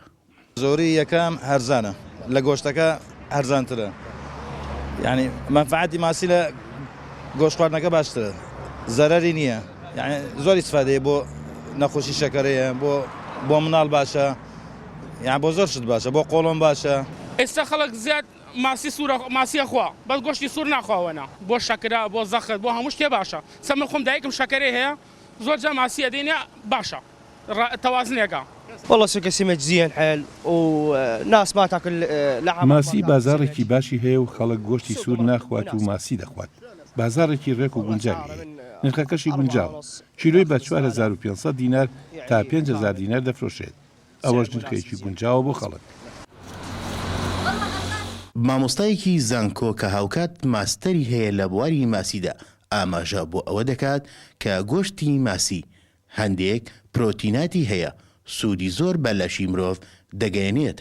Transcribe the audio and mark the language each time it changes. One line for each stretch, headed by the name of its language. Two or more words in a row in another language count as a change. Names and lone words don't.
Central Kurdish: زۆری یەکەم هەرزانە لە گۆشتەکە هەرزانترە، یعنی منفعەتی ماسی لە گۆشت خواردنەکە باشترە، زەرەری نییە، یعنی زۆر ئیسفادەیە بۆ نەخۆشی شەکەرەیە، بۆ مناڵ باشە، یعنی بۆ زۆر شت باشە، بۆ قۆڵۆن باشە. ئێستا خەڵک زیاد ماسی سوورە ماسیە خوا بەس گۆشتی سوور ناخواوەنە بۆ شەکرا بۆ زەخت بۆ هەموو شتێ باشە. سەمە خۆم دایکم شەکەرێ هەیە زۆر جا ماسیە دێنێ باشە تەوازنێکە.
Arabic: والله سوق السمك زين حيل وناس ما تاكل لحم.
Central Kurdish: ماسی بازارێکی باشی هەیە و خەڵک گۆشتی سوور ناخوات و ماسی دەخوات. بازارێکی ڕێک و گونجاوی هەیە. نرخەکەشی گونجاوە. کیلۆی بە 4500 دینار تا 5000 دینار دەفرۆشێت. ئەوەش نرخێکی گونجاوە بۆ خەڵک. مامۆستایەکی زانکۆ کە هاوکات ماستەری هەیە لە بواری ماسیدا ئاماژە بۆ ئەوە دەکات کە گۆشتی ماسی هەندێک پرۆتیناتی هەیە سوودی زۆر بە لەشی مرۆڤ دەگەیەنێت.